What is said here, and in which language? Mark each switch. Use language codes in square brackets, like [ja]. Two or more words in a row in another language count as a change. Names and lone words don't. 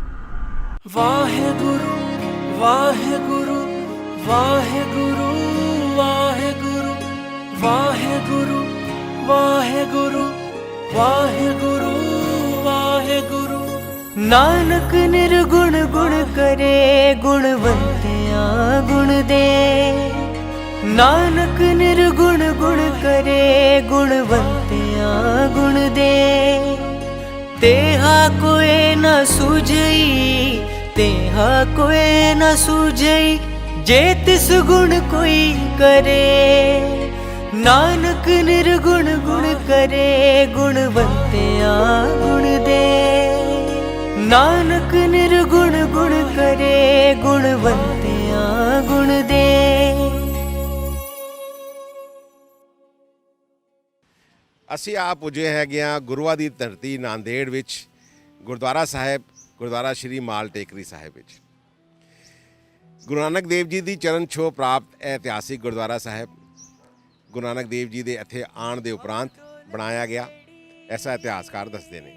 [pa] ਵਾਹਿਗੁਰੂ ਵਾਹਿਗੁਰੂ ਵਾਹਿਗੁਰੂ ਵਾਹਿਗੁਰੂ ਵਾਹਿਗੁਰੂ ਵਾਹਿਗੁਰੂ ਵਾਹਿਗੁਰੂ ਵਾਹਿਗੁਰੂ। ਨਾਨਕ ਨਿਰਗੁਣ ਗੁਣ ਕਰੇ, ਗੁਣਵੰਤਿਆਂ ਗੁਣ ਦੇ। ਨਾਨਕ ਨਿਰਗੁਣ ਗੁਣ ਕਰੇ, ਗੁਣਵੰਤਿਆਂ ਗੁਣ ਦੇ। ਤੇਹਾ ਕੋਈ ਨ ਸੁਝਈ, ਤੇਹਾ ਕੋਈ ਨ ਸੁਝਈ, ਜਿ ਤਿਸੁ ਗੁਣੁ ਕੋਈ ਕਰੇ। ਨਾਨਕ ਨਿਰਗੁਣ ਗੁਣ ਕਰੇ, ਗੁਣਵੰਤਿਆ ਗੁਣ ਦੇ। ਨਾਨਕ ਨਿਰਗੁਣ ਗੁਣ ਕਰੇ, ਗੁਣਵੰਤਿਆ ਗੁਣ ਦੇ। ਅਸੀਂ ਆ ਪੁੱਜੇ ਹੈਗੇ ਹਾਂ ਗੁਰੂਆਂ ਦੀ ਧਰਤੀ ਨਾਂਦੇੜ ਵਿੱਚ ਗੁਰਦੁਆਰਾ ਸਾਹਿਬ, ਗੁਰਦੁਆਰਾ ਸ਼੍ਰੀ ਮਾਲ ਟੇਕਰੀ ਸਾਹਿਬ ਵਿੱਚ। ਗੁਰੂ ਨਾਨਕ ਦੇਵ ਜੀ ਦੀ ਚਰਨ ਛੋਹ ਪ੍ਰਾਪਤ ਇਹ ਇਤਿਹਾਸਿਕ ਗੁਰਦੁਆਰਾ ਸਾਹਿਬ ਗੁਰੂ ਨਾਨਕ ਦੇਵ ਜੀ ਦੇ ਇੱਥੇ ਆਉਣ ਦੇ ਉਪਰੰਤ ਬਣਾਇਆ ਗਿਆ, ਐਸਾ ਇਤਿਹਾਸਕਾਰ ਦੱਸਦੇ ਨੇ।